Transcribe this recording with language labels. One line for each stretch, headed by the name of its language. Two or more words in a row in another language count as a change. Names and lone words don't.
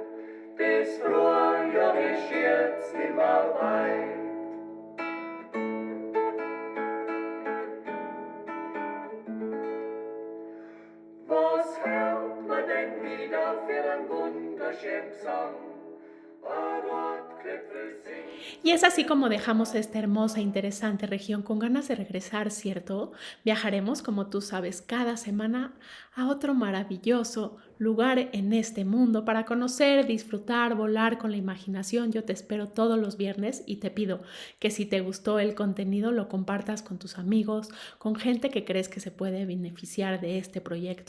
German: Das Frühjahr ist jetzt nimmer weit. Was hört man denn wieder für einen wunderschönen Gesang? Rotklipfel singt.
Spanish: Y es así como dejamos esta hermosa e interesante región con ganas de regresar, ¿cierto? Viajaremos, como tú sabes, cada semana a otro maravilloso lugar en este mundo para conocer, disfrutar, volar con la imaginación. Yo te espero todos los viernes y te pido que si te gustó el contenido lo compartas con tus amigos, con gente que crees que se puede beneficiar de este proyecto.